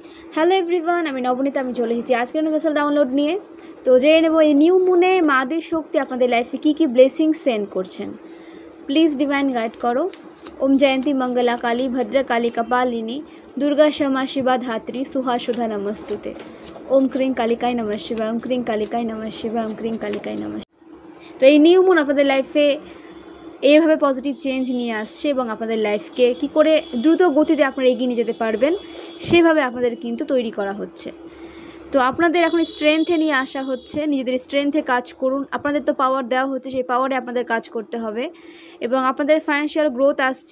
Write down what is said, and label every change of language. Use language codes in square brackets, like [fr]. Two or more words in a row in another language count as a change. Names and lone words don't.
[en] hello everyone, [bn] আমি নবনীতা। আমি চলে এসেছি আজকের [en] universal download [bn] নিয়ে। তো জেনে নেব এই [en] new moon [bn] মাদের শক্তি আপনাদের লাইফে কী কী [en] blessing send [bn] করছেন। [en] please divine guide [sa] করো। ওম জয়ন্তী মঙ্গলা কালী ভদ্রকালী কপালিনী দুর্গা क्षमा शिवा धात्री सुहा सुधा नमस्तुते। ओम क्रीं कालिकाय नमः शिवाय, ओम क्रीं कालिकाय नमः शिवाय, ओम क्रीं कालिकाय नमः। [bn] তো এই [en] new moon [bn] আপনাদের লাইফে এইভাবে [en] positive change [bn] নিয়ে আসছে এবং আপনাদের লাইফকে কী করে দ্রুত গতিতে আপনারা এগিয়ে নিয়ে যেতে পারবেন সেভাবে আপনাদের কিন্তু তৈরি করা হচ্ছে। তো আপনাদের এখন স্ট্রেংথে নিয়ে আসা হচ্ছে, নিজেদের স্ট্রেংথে কাজ করুন। আপনাদের তো পাওয়ার দেওয়া হচ্ছে, সেই পাওয়ারে আপনাদের কাজ করতে হবে এবং আপনাদের [en] financial growth [bn] আসছে।